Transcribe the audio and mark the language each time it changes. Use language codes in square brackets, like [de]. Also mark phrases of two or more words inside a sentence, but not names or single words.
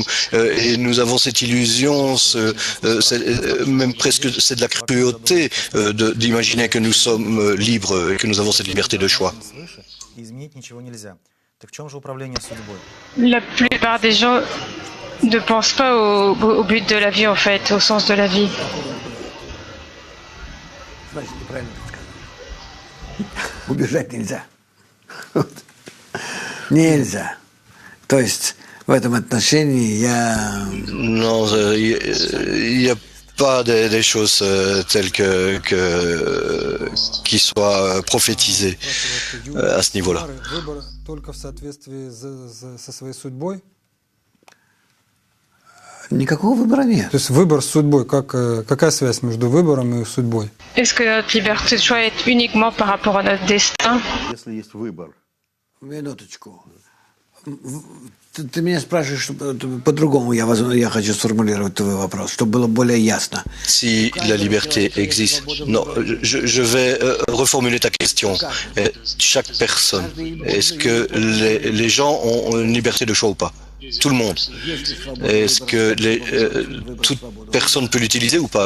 [fr] Et nous avons cette illusion, même presque c'est de la cruauté d'imaginer que nous sommes libres et que nous avons cette liberté de choix. La plupart des gens ne pensent pas au but de la vie en fait, au sens de la vie. [ru] Убежать нельзя. Нельзя. То есть в этом отношении я... [fr] Non, il n'y a pas des choses telles qui soient prophétisées à ce niveau-là. [ru] Никакого выбора нет. То есть выбор с судьбой, какая связь между выбором и судьбой? [fr] Est-ce que notre liberté de choix est uniquement par rapport à notre destin? [ru] Если есть выбор. Минуточку. Ты меня спрашиваешь по-другому, я хочу сформулировать твой вопрос, чтобы было более ясно. [fr] Si la liberté existe, non, je vais reformuler ta question. Chaque personne, est-ce que les gens ont une liberté de choix ou pas? Tout le monde. Est-ce que toute personne peut l'utiliser ou pas?